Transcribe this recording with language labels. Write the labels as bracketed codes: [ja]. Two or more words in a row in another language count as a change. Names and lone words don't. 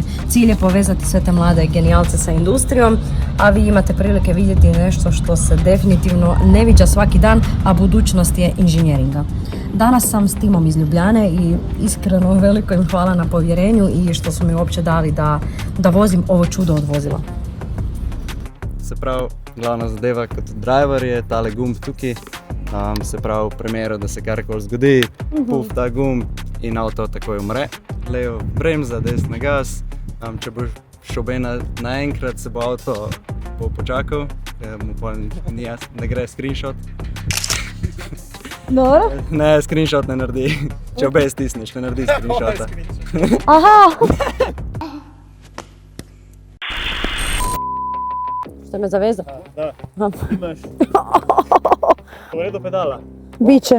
[hr] Cilj je povezati sve te mlade genijalce sa industrijom, a vi imate prilike vidjeti nešto što se definitivno ne viđa svaki dan, a budućnost je inženjeringa. Danas sam s timom iz Ljubljane i iskreno veliko im hvala na povjerenju i što su mi uopće dali da vozim ovo čudo od vozila. [sl] Se pravi, glavna zadeva kot driver je tale gumb tukaj. Se pravi, v primeru, da se karkoli zgodi, puf ta gumb in avto takoj umre. Levo bremza, desna gas. Če boš šel naenkrat, se bo avto počakal, mu pa ne gre screenshot. Dobro. Ne, screenshot ne naredi. Če obe stisneš, ne naredi screenshota. Aha! [hr] Što me zaveza? Da, imaš. U redu pedala. Biće.